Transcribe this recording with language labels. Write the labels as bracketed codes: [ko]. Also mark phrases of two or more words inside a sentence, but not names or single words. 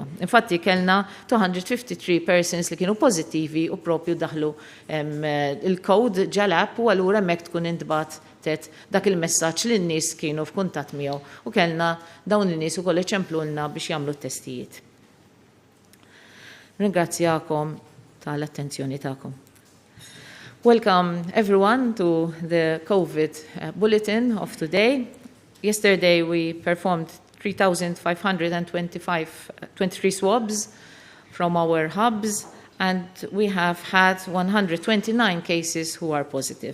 [mt] Infatti kellna 253 persons li kienu pożittivi u propju daħlu il-code ġal-app u allura hemmhekk tkun intbagħtet dak il-messaġġ li n-nies kienu f'kuntatt miegħu u kellna dawn in-nies ukoll iċemplulna biex jagħmlu t-testijiet. Ringrazzjakom tal-attenzjoni tagħkom. [en] Welcome everyone to the COVID bulletin of today. Yesterday we performed 3,523 swabs from our hubs and we have had 129 cases who are positive.